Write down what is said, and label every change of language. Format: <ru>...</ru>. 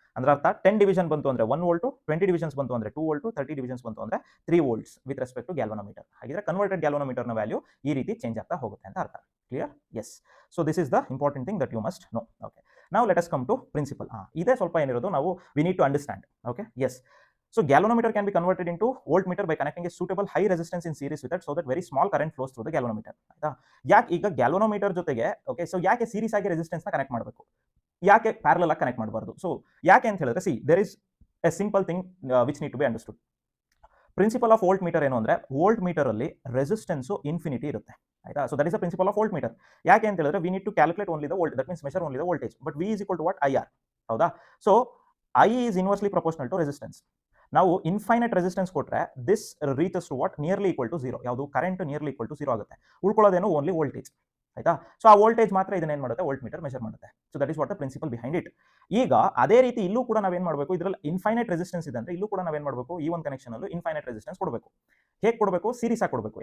<kn>ಅಂದ್ರೆ ಅರ್ಥ 10 ಡಿವಿಷನ್ ಬಂತು ಅಂದರೆ 1 ವೋಲ್ಟು, 20 ಡಿವಿಷನ್ಸ್ ಬಂತು ಅಂದರೆ 2 ವೋಲ್ಟು, 30 ಡಿವಿಷನ್ಸ್ ಬಂತು ಅಂದರೆ 3 volts</kn> <en>With respect to galvanometer.</en> <kn>ಹಾಗಿದ್ರೆ ಕನ್ವರ್ಟೆಡ್ ಗ್ಯಾಲ್ವನೋಮೀಟರ್ನ ವ್ಯಾಲ್ಯೂ ಈ ರೀತಿ ಚೇಂಜ್ ಆಗ್ತಾ ಹೋಗುತ್ತೆ ಅಂತ ಅರ್ಥ. Clear? S.</kn> <en>So this is the important thing that you must know. Okay,</en> <kn>ನಾವು</kn> <en>Let us come to principle.</en> <kn>ಇದೇ ಸ್ವಲ್ಪ ಏನಿರೋದು ನಾವು</kn> <en>We need to understand. Okay, yes. So galvanometer can be converted into voltmeter by connecting a suitable high resistance in series with it so that very small current flows through the galvanometer.</en> <kn>ಆಯ್ತಾ? ಯಾಕೆ ಈಗ galvanometer ಜೊತೆಗೆ okay, so ಯಾಕೆ series ಆಗಿ resistance ನ connect ಮಾಡಬೇಕು? ಯಾಕೆ parallel ಆಗಿ ಕನೆಕ್ಟ್ ಮಾಡಬಾರ್ದು?</kn> <en>So ಯಾಕೆ ಅಂತ ಹೇಳಿದ್ರೆ see there is a simple thing which need to be understood.</en> <kn>Principle of volt meter ಏನು ಅಂದ್ರೆ ವೋಲ್ಟ್ ಮೀಟರ್ ಅಲ್ಲಿ ರೆಸಿಸ್ಟೆನ್ಸ್ ಇನ್ಫಿನಿಟಿ ಇರುತ್ತೆ. ಆಯ್ತಾ?</kn> <en>So that is the principle of voltmeter.</en> <kn>ಯಾಕೆ ಅಂತ ಹೇಳಿದ್ರೆ</kn> <en>We need to calculate only the volt, that means measure only the voltage, but V is equal to what? IR.</en> <kn>ಹೌದಾ?</kn> <en>So I is inversely proportional to resistance.</en> <kn>ನಾವು infinite resistance ಕೊಟ್ಟರೆ</kn> <en>This reaches to what? Nearly equal to 0.</en> <kn>ಯಾವುದು? Current nearly equal to 0 ಆಗುತ್ತೆ. ಉಳ್ಕೊಳ್ಳೋದೇನು? Only</kn> <en>Voltage. ಆಯ್ತಾ?</en> <kn>So ಆ voltage ಮಾತ್ರ ಇದನ್ನೇನು ಮಾಡುತ್ತೆ? ವೋಲ್ಟ್ ಮೀಟರ್ ಮೆಷರ್ ಮಾಡುತ್ತೆ.</kn> <en>So that is what the principle behind it.</en> <kn>ಈಗ ಅದೇ ರೀತಿ ಇಲ್ಲೂ ಕೂಡ ನಾವೇನು ಮಾಡಬೇಕು? ಇದರಲ್ಲಿ ಇನ್ಫೈನೈಟ್ ರೆಸಿಸ್ಟೆನ್ಸ್ ಇದೆ ಅಂದ್ರೆ ಇಲ್ಲೂ ಕೂಡ ನಾವೇನು ಮಾಡಬೇಕು? ಈ ಒಂದು ಕನೆಕ್ಷನ್ ಅಲ್ಲೂ ಇನ್ಫೈನೈಟ್ ರೆಸಿಸ್ಟೆನ್ಸ್ ಕೊಡಬೇಕು. ಹೇಗೆ ಕೊಡಬೇಕು? ಸೀರೀಸ್ ಆಗಿ ಕೊಡಬೇಕು.</kn>